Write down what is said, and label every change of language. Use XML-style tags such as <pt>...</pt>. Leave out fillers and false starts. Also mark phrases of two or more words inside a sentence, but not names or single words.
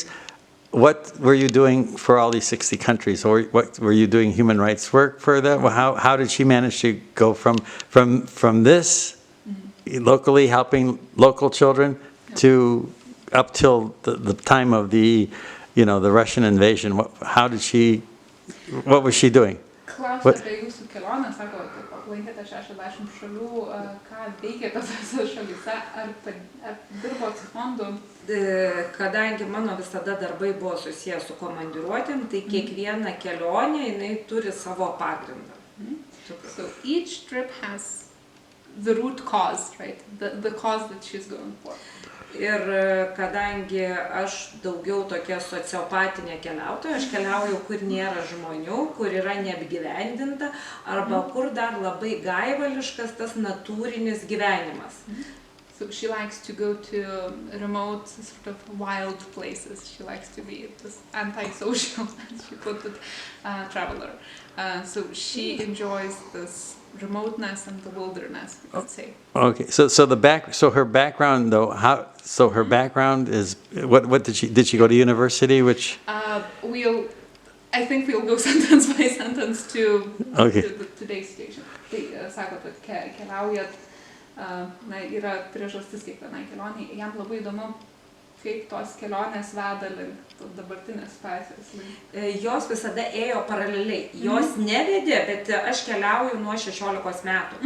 <en>What were you doing for all these 60 countries, or what were you doing human rights work for them? How did she manage to go from this locally helping local children to up till the time of the Russian invasion? What was she doing?</en> <lt>Klausia apie jūsų kelionę, sako, kad aplankėte 60 šalių, ką veikėte tose šalyse, ar dirbot su fondu? Kadangi mano visada darbai buvo susijęs su komandiruotėm, tai kiekviena kelionė, jinai turi savo pagrindą.</lt> <en>So each trip has the root cause, right? The cause that she's going for.</en> <lt>Ir kadangi aš daugiau tokia sociopatinė keliautoja, aš keliauju, kur nėra žmonių, kur yra neapgyvendinta, arba kur dar labai gaivališkas tas natūrinis gyvenimas.</lt> <en>So she likes to go to remote, sort of wild places. She likes to be this antisocial, as she put it, traveler. So she enjoys this remoteness and the wilderness, we could say. Okay, so her background though, her background is what did she go to university, which I think we'll go sentence by sentence to today's situation.</en> <lt>Tai sako, kad keliaujat, yra priežastis kiekvienai kelionei. Jam labai įdomu kaip tos kelionės veda link dabartinės situacijos link? Jos visada ėjo paraleliai. Jos nevedė, bet aš keliauju nuo 16 metų.</lt>